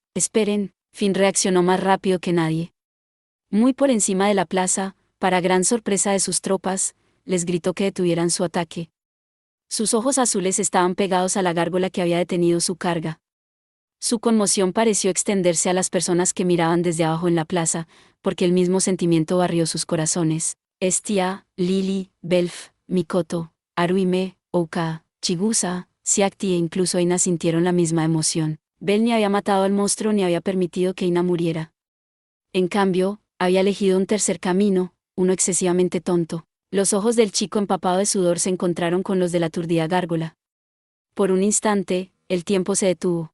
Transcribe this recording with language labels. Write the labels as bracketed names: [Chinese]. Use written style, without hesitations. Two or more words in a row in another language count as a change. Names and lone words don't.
[Spanish] «Esperen», Finn reaccionó más rápido que nadie. Muy por encima de la plaza, para gran sorpresa de sus tropas, les gritó que detuvieran su ataque. Sus ojos azules estaban pegados a la gárgola que había detenido su carga. Su conmoción pareció extenderse a las personas que miraban desde abajo en la plaza, porque el mismo sentimiento barrió sus corazones. Estia, Lili, Belf, Mikoto, Haruhime, Ouka, Chigusa, Siakti e incluso Eina sintieron la misma emoción. Bel ni había matado al monstruo ni había permitido que Eina muriera. En cambio, había elegido un tercer camino, uno excesivamente tonto. Los ojos del chico empapado de sudor se encontraron con los de la aturdida gárgola. Por un instante, el tiempo se detuvo.